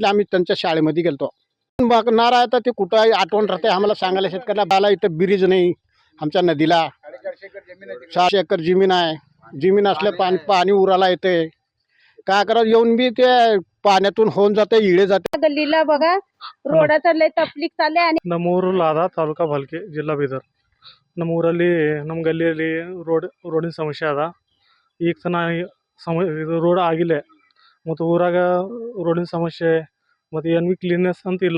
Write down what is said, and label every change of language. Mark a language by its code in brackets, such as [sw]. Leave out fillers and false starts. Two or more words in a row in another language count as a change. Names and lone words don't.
[mr] आम्ही त्यांच्या शाळेमध्ये गेलतो. बघणार आहे तर ते कुठं आठवण राहते आम्हाला सांगायला. शेतकऱ्याला बाला इथं ब्रिज नाही आमच्या नदीला. 6 एकर जमीन आहे. जमीन असल्या पाणी उराला येते, काय करा येऊन बी ते पाण्यातून होऊन जाते, इळे जाते. गल्लीला बघा रोडात लई तपलिक चाले. [kn] ನಮ್ಮೂರು ಲಾದ, ತಾಲೂಕಾ ಭಾಲ್ಕಿ, ಜಿಲ್ಲಾ ಬೀದರ್. ನಮ್ಮೂರಲ್ಲಿ ನಮ್ಮ ಗಲ್ಲಿಯಲ್ಲಿ ರೋಡಿನ ಸಮಸ್ಯೆ ಅದ. ಈಗ ತನ ಇದು ರೋಡ್ ಆಗಿಲ್ಲ, ಮತ್ತು ಊರಾಗ ರೋಡಿನ ಸಮಸ್ಯೆ ಮತ್ತು ಏನು ಭೀ ಕ್ಲೀನ್ನೆಸ್ ಅಂತ ಇಲ್ಲ.